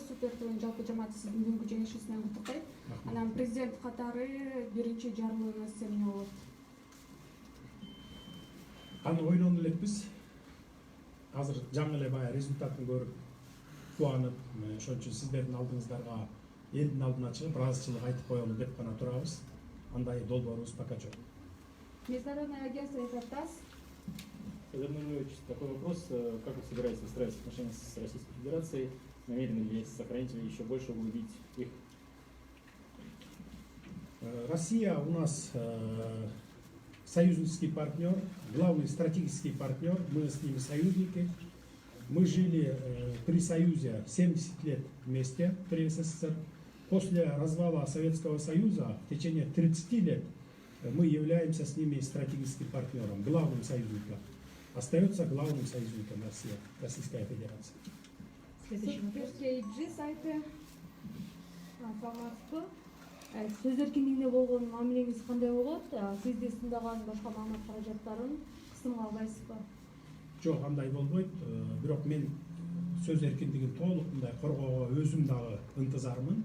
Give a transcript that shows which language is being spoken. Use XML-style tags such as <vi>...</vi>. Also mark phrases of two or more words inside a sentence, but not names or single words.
<ky>Супер ТВнын жалпы жамааты сиздин бүгүнкү жеңишиңиз менен куттуктайт. Анан президент катары биринчи жарлыгыңыз эмне болот? Аны ойлонуп элекпиз. Азыр жаңы эле баягы результатын көрүп кубанып, ошон үчүн сиздердин алдыңыздарга элдин алдына чыгып ыраазычылык айтып коелу деп гана турабыз. Андай долбоорубуз пока жок.</ky> <ru>Международное агентство «Инфотаз». Федор Нурович, такой вопрос. Как вы собираетесь выстраивать отношения с Российской Федерацией? Намерены ли сохранить или еще больше углубить их? Россия у нас союзнический партнер, главный стратегический партнер. Мы с ними союзники. Мы жили при Союзе 70 лет вместе, при СССР. После развала Советского Союза в течение 30 лет мы являемся с ними стратегическим партнером, главным союзником. Остается главным союзником Россия, Российская Федерация. Следующий вопрос.</ru> <ky>Суперкейджи сайты. Саламатсызбы? Сөз эркиндигине болгон мамилеңиз кандай болот? Сизди сындаган башка маалымат каражаттарын кысымга албайсызбы? Жок, андай болбойт. Бирок мен сөз эркиндигин толук мындай коргоого өзүм дагы ынтызармын.</ky>